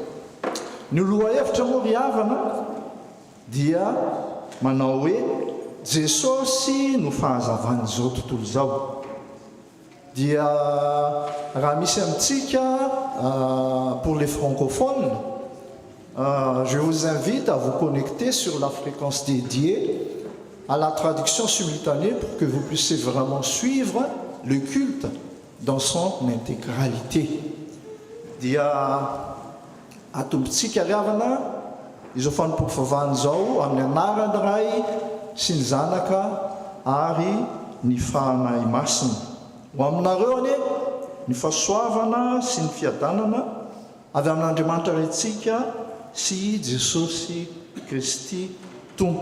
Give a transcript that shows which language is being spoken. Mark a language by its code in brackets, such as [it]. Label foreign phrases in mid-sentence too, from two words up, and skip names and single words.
[mg] Ny lohahevitra moa ry havana dia manao hoe Jesosy no fahazavan'izao tontolo izao. Dia raha misy amintsika [fr] pour les francophones, je vous invite à vous connecter sur la fréquence dédiée à la traduction simultanée pour que vous puissiez vraiment suivre le culte dans son intégralité. [mg] Dia atombontsika ry havana izao fanompoam-pivavahana izao amin'ny anarany ray sy ny zanaka ary ny fanahy masina. Ho aminareo anie ny fahasoavana sy ny fiadanana avy amin'Andriamanitra rentsika sy Jesosy Kristy Tompo.